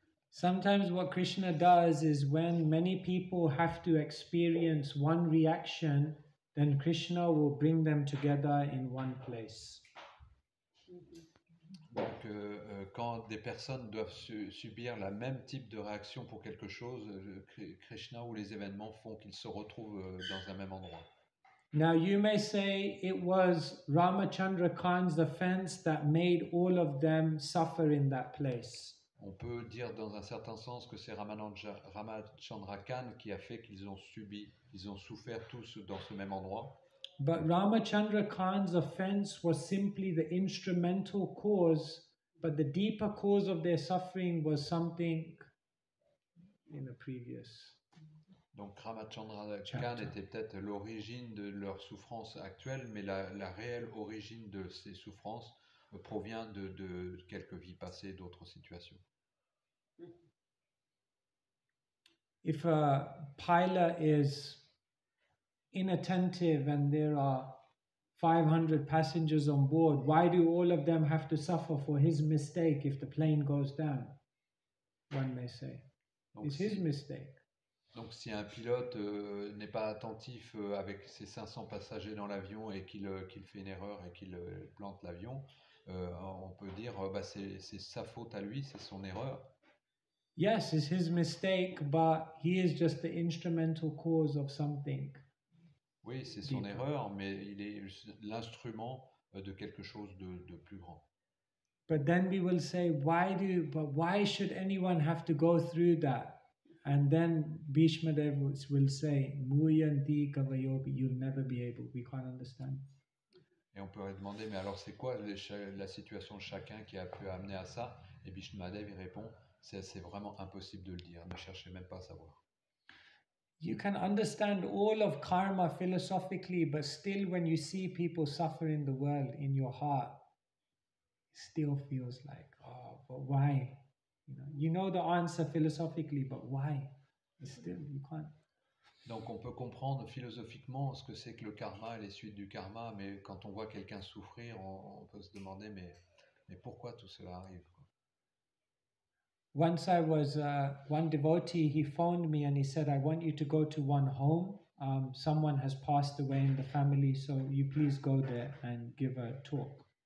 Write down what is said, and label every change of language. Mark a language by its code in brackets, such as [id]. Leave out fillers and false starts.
[en] Sometimes what Krishna does is when many people have to experience one reaction, then Krishna will bring them together in one place. [fr] Donc, quand des personnes doivent subir la même type de réaction pour quelque chose, Krishna ou les événements font qu'ils se retrouvent dans un même endroit. [en] Now you may say it was Ramachandra Khan's offense that made all of them suffer in that place. [fr] On peut dire dans un certain sens que c'est Ramachandra Khan qui a fait qu'ils ont souffert tous dans ce même endroit. [en] But Ramachandra Khan's offense was simply the instrumental cause, but the deeper cause of their suffering was something in the previous. [fr] Donc Ramachandra Khan était peut-être l'origine de leur souffrance actuelle, mais la réelle origine de ces souffrances provient de quelques vies passées, d'autres situations. [en] If a pilot is inattentive and there are 500 passengers on board, why do all of them have to suffer for his mistake if the plane goes down? One may say. [fr] Donc, [en] It's his mistake. [fr] Donc si un pilote n'est pas attentif avec ses 500 passagers dans l'avion et qu'il fait une erreur et qu'il plante l'avion, on peut dire c'est sa faute à lui, c'est son erreur. [en] Yes, it's his mistake, but he is just the instrumental cause of something. [fr] Oui, c'est son erreur, mais il est l'instrument de quelque chose de plus grand. [en] But then we will say, why should anyone have to go through that? And then Bhishma Dev will say, Muyanti Kavayobi, you'll never be able, we can't understand. [fr] Et on peut demander, mais alors c'est quoi la situation de chacun qui a pu amener à ça? Et Bhishma Dev il répond, c'est vraiment impossible de le dire, ne cherchez même pas à savoir. [en] You can understand all of karma philosophically, but still when you see people suffer in the world, in your heart, it still feels like, oh, but why? You know the answer philosophically, but why? Still, you can't. [fr] Donc on peut comprendre philosophiquement ce que c'est que le karma et les suites du karma, mais quand on voit quelqu'un souffrir, on peut se demander, mais pourquoi tout cela arrive? [en] Once I was one devotee, he phoned me and he said, I want you to go to one home. Someone has passed away in the family, so you please go there and give a talk.